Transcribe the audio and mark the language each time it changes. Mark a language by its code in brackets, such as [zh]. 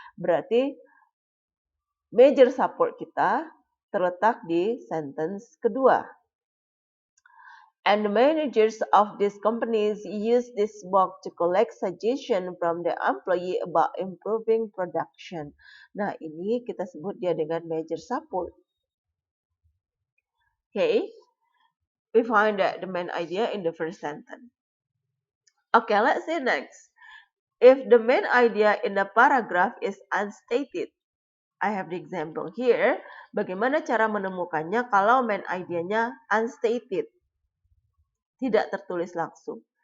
[id] Berarti major support kita terletak di sentence kedua. [en] And the managers of these companies use this box to collect suggestion from the employee about improving production. [id] Nah, ini kita sebut dia dengan major support. [en] Okay, we find that the main idea in the first sentence. Okay, let's see next. If the main idea in the paragraph is unstated, I have the example here. [id] Bagaimana cara menemukannya kalau main idea-nya unstated, tidak tertulis langsung.